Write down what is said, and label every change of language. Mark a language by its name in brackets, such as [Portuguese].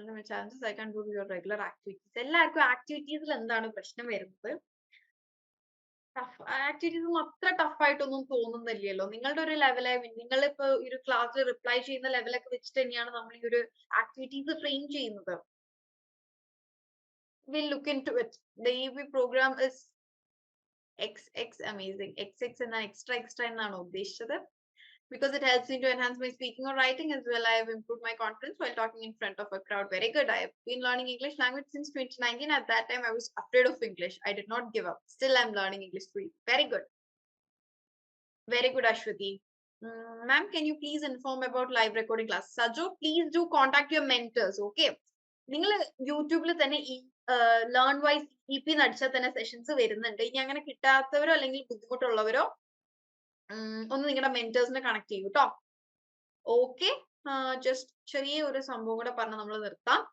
[English] Chances I can't do your regular activities. [Malayalam] എല്ലാവർക്കും ആക്ടിവിറ്റീസിൽ എന്താണ് പ്രശ്നം വരുന്നത്? ആക്ടിവിറ്റീസ് അത്ര ടഫ് ആയിട്ടൊന്നും തോന്നുന്നില്ലല്ലോ. നിങ്ങളുടെ ഒരു ലെവലെ, നിങ്ങളിപ്പോ ഒരു ക്ലാസ്സിൽ റിപ്ലൈ ചെയ്യുന്ന ലെവലൊക്കെ വെച്ചിട്ട് തന്നെയാണ് നമ്മൾ ഈ ഒരു ആക്ടിവിറ്റീസ് ഫ്രെയിം ചെയ്യുന്നത്. [English] We'll look into it. The EEP program is XX amazing. [Malayalam] XX എന്നാണ് extra എന്നാണ് ഉദ്ദേശിച്ചത്. [English] Because it helps me to enhance my speaking or writing as well. I have improved my confidence while talking in front of a crowd. Very good. I have been learning English language since 2019. At that time, I was afraid of English. I did not give up. Still, I'm learning English too. Very good. Very good, Ashwati. Ma'am, can you please inform about live recording class? Sajo, please do contact your mentors. Okay. [Malayalam] നിങ്ങൾ യൂട്യൂബിൽ തന്നെ ഈ learn wise EP നടിച്ചാൽ തന്നെ sessions വരുന്നുണ്ട്. ഇനി അങ്ങനെ കിട്ടാത്തവരോ അല്ലെങ്കിൽ ബുദ്ധിമുട്ടുള്ളവരോ ഒന്ന് നിങ്ങളുടെ മെന്റേഴ്സിനെ കണക്ട് ചെയ്യൂ കേട്ടോ. ഓക്കെ, ജസ്റ്റ് ചെറിയ ഒരു സംഭവം കൂടെ പറഞ്ഞ് നമ്മൾ നിർത്താം.